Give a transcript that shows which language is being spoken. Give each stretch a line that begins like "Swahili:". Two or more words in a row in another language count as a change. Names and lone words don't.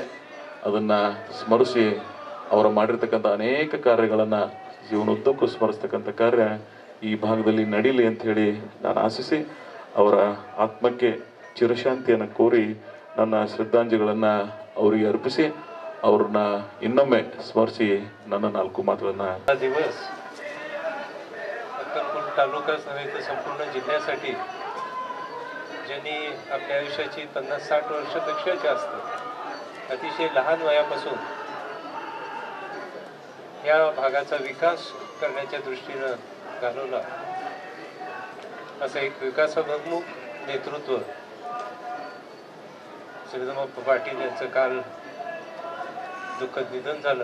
Kannada: ಅದನ್ನು ಸ್ಮರಿಸಿ ಅವರ ಮಾಡಿರ್ತಕ್ಕಂಥ ಅನೇಕ ಕಾರ್ಯಗಳನ್ನು ಜೀವನೋದ್ದಕ್ಕೂ ಸ್ಮರಿಸ್ತಕ್ಕಂಥ ಕಾರ್ಯ ಈ ಭಾಗದಲ್ಲಿ ನಡೀಲಿ ಅಂಥೇಳಿ ನಾನು ಆಶಿಸಿ ಅವರ ಆತ್ಮಕ್ಕೆ ಚಿರಶಾಂತಿಯನ್ನು ಕೋರಿ ನನ್ನ ಶ್ರದ್ಧಾಂಜಲಿಗಳನ್ನು ಅವರಿಗೆ ಅರ್ಪಿಸಿ ಅವ್ರನ್ನ ಇನ್ನೊಮ್ಮೆ ಸ್ಮರಿಸಿ ನನ್ನ 4 ಮಾತುಗಳನ್ನು
Marathi: दिवस अक्कलकोट तालुका नव्हे तर संपूर्ण जिल्ह्यासाठी ज्यांनी आपल्या आयुष्याची 50-60 वर्षापेक्षा जास्त अतिशय लहान वयापासून या भागाचा विकास करण्याच्या दृष्टीनं घालवला असं एक विकासाभिमुख नेतृत्व श्रीरामप्पा पाटील यांचं काल दुःखद निधन झालं.